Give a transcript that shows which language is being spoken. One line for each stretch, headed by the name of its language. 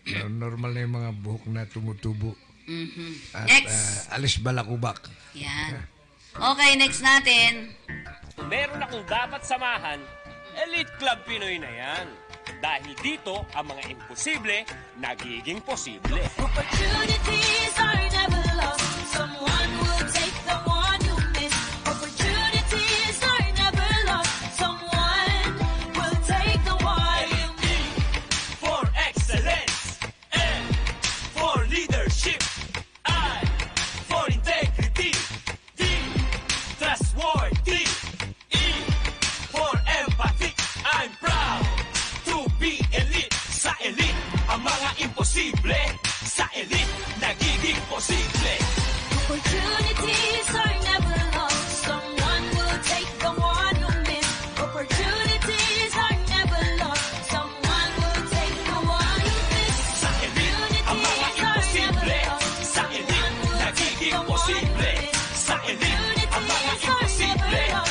Filipino: Normal na yung mga buhok na tumutubo. At
English: Next.
Filipino: alis balakubak. Yan. Okay, next natin. Kung meron akong dapat samahan, Elite Club Pinoy na yan. Dahil dito, ang mga imposible, nagiging posible.
English: Opportunities are never lost. Someone will take the one you miss. Opportunities are never lost. Someone will take the one you miss. For excellence, N for leadership, I for integrity, D trustworthy, E for empathy. I'm proud to be elite.
Filipino: Sa elite, ang mga imposible. Sa elite, nagiging posible. Opportunities are never lost. Someone will take the one you miss. Opportunities are never lost. Someone will take the one you miss. Sa elite, ang mga imposible. Sa elite, nagiging posible. Sa elite, ang mga imposible.